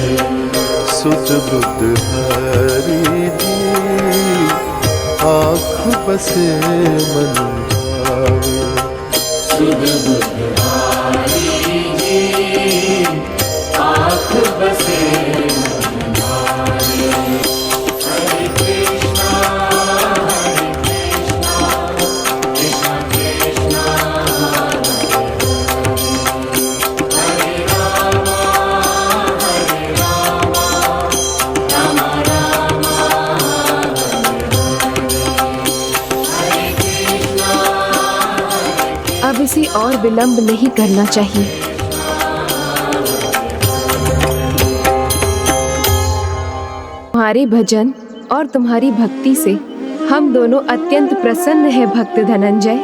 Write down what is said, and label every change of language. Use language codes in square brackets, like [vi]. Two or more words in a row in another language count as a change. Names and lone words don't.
[hi] सुत बुद्ध हरि जी आँख बसे मन भावे। सुत बुद्ध हरि जी आँख बसे मन भावे। हरे कृष्णा कृष्णा कृष्णा हरे राम राम राम हरे कृष्णा। अब इसे और विलंब नहीं करना चाहिए। तुम्हारे भजन और तुम्हारी भक्ति से हम दोनों अत्यंत प्रसन्न हैं भक्त धनंजय।